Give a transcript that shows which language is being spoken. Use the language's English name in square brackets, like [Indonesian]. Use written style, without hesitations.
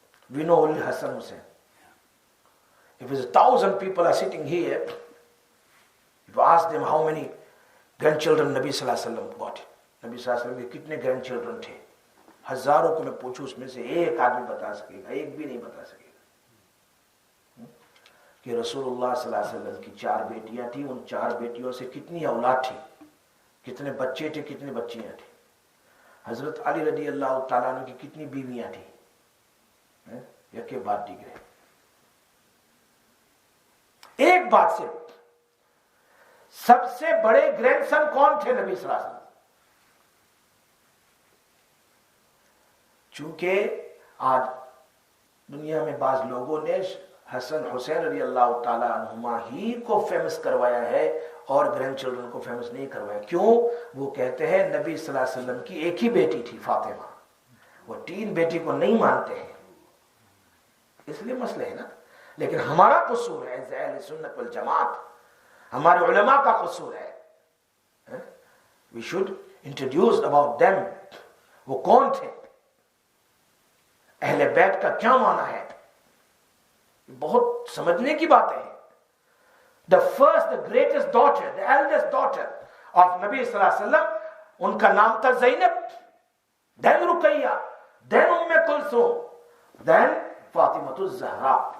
[English] We know only Hassan Hussain. If there's 1,000 people are sitting here, if you ask them how many grandchildren [Urdu] Nabi sallallahu alaihi wasallam got, Nabi sallallahu alaihi wasallam کے کتنے grandchildren تھے، ہزاروں کو میں پوچھوں، اس میں سے ایک آدمی بتا سکے گا؟ ایک بھی نہیں بتا سکے گا. کہ رسول اللہ صلی اللہ علیہ وسلم کی 4 بیٹیاں تھیں، ان 4 بیٹیوں سے کتنی اولاد تھی، کتنے بچے تھے، کتنی بچیاں تھیں. حضرت علی رضی اللہ تعالیٰ عنہ کی کتنی بیویاں تھیں، یک بات دیگر ہے. ایک بات سے سب سے بڑے گرینڈ سن کون تھے نبی صلی اللہ علیہ وسلم؟ چونکہ آج دنیا میں بعض لوگوں نے حسن حسین رضی اللہ تعالیٰ عنہما ہی کو فیمس کروایا ہے اور گرینڈ چلڈرن کو فیمس نہیں کروایا. کیوں؟ وہ کہتے ہیں نبی صلی اللہ علیہ وسلم کی ایک ہی بیٹی تھی فاطمہ، وہ 3 بیٹی کو نہیں مانتے ہیں، اس لیے مسئلہ ہے نا. لیکن ہمارا قصور ہے اہل سنت والجماعت، ہمارے علماء کا قصور ہے. [English] We should introduce about them. [Urdu] وہ کون تھے، اہل بیت کا کیا معنی ہے، بہت سمجھنے کی باتیں ہیں. [English] The first, the greatest daughter, the eldest daughter of Nabi صلی اللہ علیہ وسلم، [Urdu] ان کا نام تھا [English] زینب، then رقیہ، then کلثوم، then فاطمۃ الزہرا.